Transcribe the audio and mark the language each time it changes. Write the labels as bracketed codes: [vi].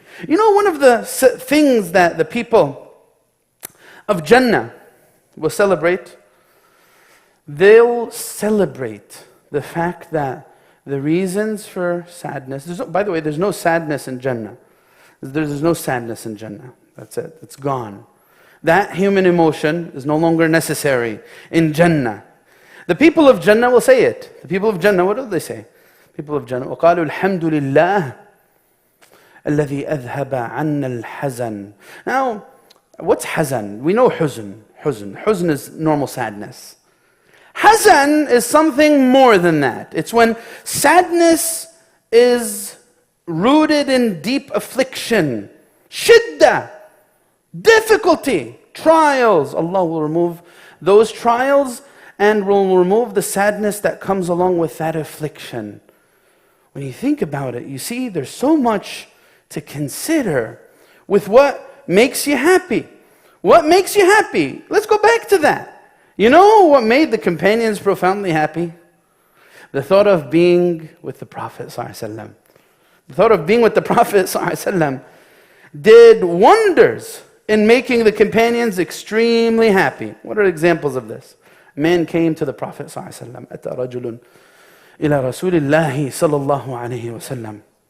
[en] One of the things that the people of Jannah will celebrate, they'll celebrate the fact that the reasons for sadness, by the way, there's no sadness in Jannah. There's no sadness in Jannah. That's it. It's gone. That human emotion is no longer necessary in Jannah. The people of Jannah will say it. The people of Jannah, what do they say? People of Jannah, [ar] وَقَالُوا الْحَمْدُ لِلَّهِ الَّذِي أَذْهَبَ عَنَّا الْحَزَنِ. [en] Now, what's hazan? We know huzn. Huzn is normal sadness. Hazan is something more than that. It's when sadness is rooted in deep affliction, shiddah, difficulty, trials. Allah will remove those trials and will remove the sadness that comes along with that affliction. When you think about it, you see there's so much to consider with what makes you happy. What makes you happy? Let's go back to that. You know what made the companions profoundly happy? The thought of being with the Prophet ﷺ. The thought of being with the Prophet ﷺ did wonders in making the companions extremely happy. What are examples of this? A man came to the Prophet ﷺ. [ar] أتى رجل إلى رسول الله صلى الله عليه وسلم